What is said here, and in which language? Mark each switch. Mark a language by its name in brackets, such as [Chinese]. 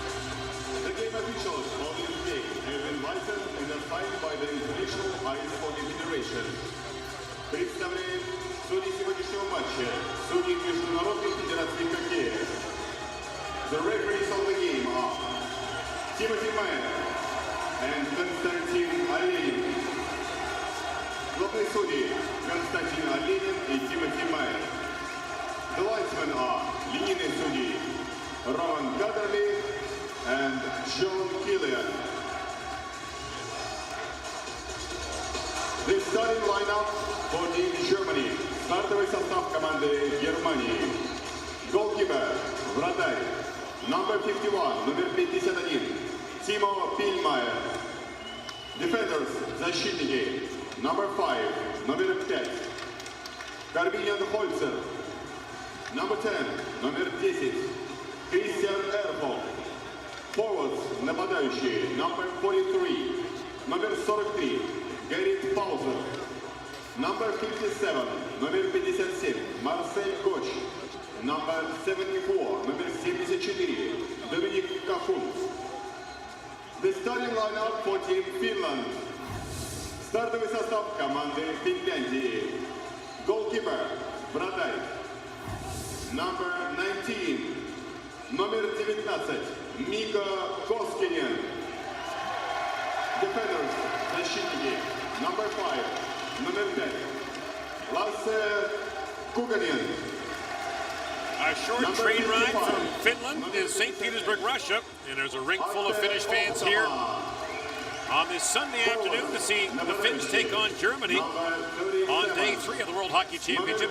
[English] Officials of this game have been licensed and assigned by the International Ice Hockey Federation. [Russian] Представляем судьи сегодняшнего матча, судьи Международной Федерации хоккея. [English] The referees of the game are Timothy Meyer and Konstantin Olenin. [Russian] Главные судьи Константин Оленин и Тимоти Майер. [English] The linesmen are [Russian] линейные судьи [English] Роман Кадерли and John Killian. The starting lineup for Team Germany. [Russian] Стартовый состав команды Германии. Goalkeeper, вратарь, [English] number 51, [Russian] номер 51, Тимо Пильмайер. Defenders, защитники, [English] number 5, [Russian] номер 5, Карбинян Хольцер. [English] Number 10, [Russian] номер 10, Кристиан Эрхов. Forwards, нападающие, [English] number 43, [Russian] номер 43, Гэрит Паузер. [English] Number 57, [Russian] номер 57, Марсель Гоч. [English] Number 74, [Russian] номер 74, Доминик Кафун. [English] The starting lineup for Team Finland. [Russian] Стартовый состав команды Финляндии. Goalkeeper, вратарь, [English] number 19, [Russian] номер 19, Мика Коскинен. Defenders, защитники, [English] number 5, [Russian] номер 5, Lasse Kuganen. [English] A short train ride from Finland to St. Petersburg, Russia, and there's a ring full of Finnish fans here on this Sunday afternoon to see the Finns take on Germany on day 3 of the World Hockey Championship.